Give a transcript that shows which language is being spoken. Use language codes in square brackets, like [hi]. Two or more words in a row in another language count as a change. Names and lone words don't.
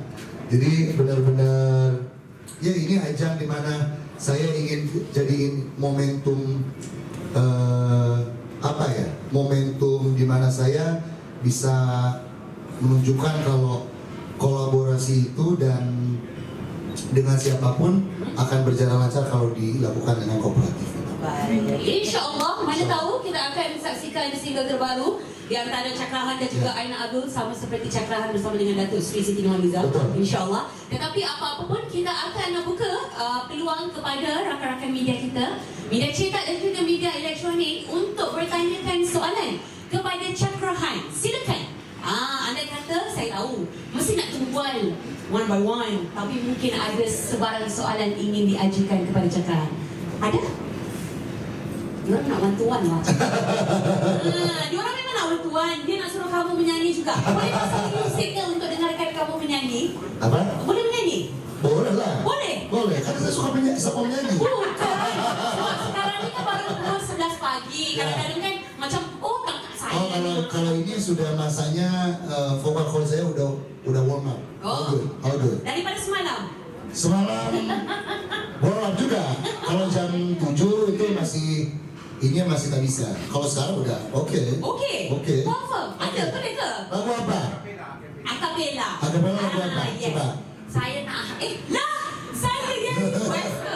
[id] Jadi benar-benar ya ini ajang dimana saya ingin jadiin momentum momentum dimana saya bisa menunjukkan kalau kolaborasi itu dan dengan siapapun akan berjalan lancar kalau dilakukan dengan kooperatif. [ms] Baik. InsyaAllah, mana tahu kita akan saksikan single terbaru di antara Cakrahan dan juga Aina Abdul, sama seperti Cakrahan bersama dengan Datuk Sri Siti Nurhaliza, insyaAllah. Tetapi apa-apa pun kita akan buka peluang kepada rakan-rakan media kita, media cetak dan juga media elektronik untuk bertanyakan soalan kepada Cakrahan. Silakan. Anda kata, saya tahu, mesti nak tumpuan [en] one by one, [ms] tapi mungkin ada sebarang soalan ingin diajukan kepada Cakrahan. Ada? Diorang nak bantuan lah. Diorang memang nak bantuan. Dia nak suruh kamu menyanyi juga. Boleh pasang musik ke untuk dengarkan kamu menyanyi? Apa? Boleh menyanyi? Boleh lah. Boleh? [id] Boleh, karena saya suka menyanyi. [ms] Bukan. Sebab sekarang ni kan baru pukul 11 pagi. Kadang-kadang kan macam, tak saya. [id] Kalau ini sudah masanya vokal cord saya udah [en] warm up. All good. [ms] Daripada semalam? [id] Semalam warm up juga. Kalau jam 7 itu masih tak bisa. Kalau sekarang udah oke. [ms] Confirm. Ada boleh ke? Lagu apa? Acapella. Acapella lagu apa? [en] Yes. [ms] Coba. Saya nak. Saya yang request ke?